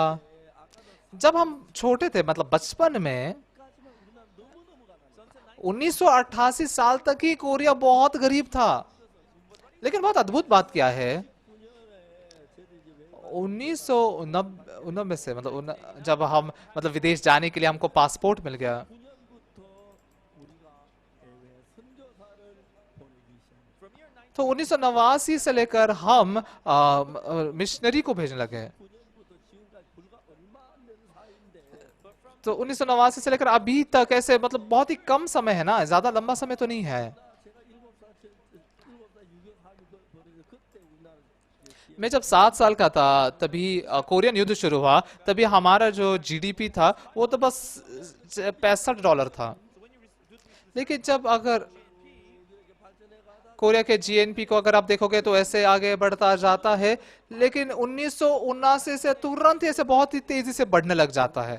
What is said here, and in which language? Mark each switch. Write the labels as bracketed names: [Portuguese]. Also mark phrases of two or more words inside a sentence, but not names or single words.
[Hindi] जब हम छोटे थे, मतलब बचपन में, 1988 साल तक ही कोरिया बहुत गरीब था। लेकिन बहुत अद्भुत बात क्या है, 1990 से, मतलब जब हम, मतलब विदेश जाने के लिए हमको पासपोर्ट मिल गया, [Korean] 9년부터 우리가 해외 선교사를 보내기 시작했어요. [English] From year 19 [Hindi] तो 1989 से लेकर हम मिशनरी को भेजने लगे। [Korean] 9년부터 지금까지 불과 얼마 안 되는 사이인데 [Hindi] तो 1989 से लेकर अभी तक ऐसे, मतलब बहुत ही कम समय है ना, ज्यादा लंबा समय तो नहीं है। [Korean] 제가 7살 유교하기 버리고 그때 우리나라 [Hindi] मैं जब 7 साल का था तभी कोरियन युद्ध शुरू हुआ। तभी हमारा जो जीडीपी था वो तो बस $65 था। लेकिन जब अगर कोरिया के जीएनपी को अगर आप देखोगे तो ऐसे आगे बढ़ता जाता है, लेकिन 1979 से तुरंत ऐसे बहुत ही तेजी से बढ़ने लग जाता है।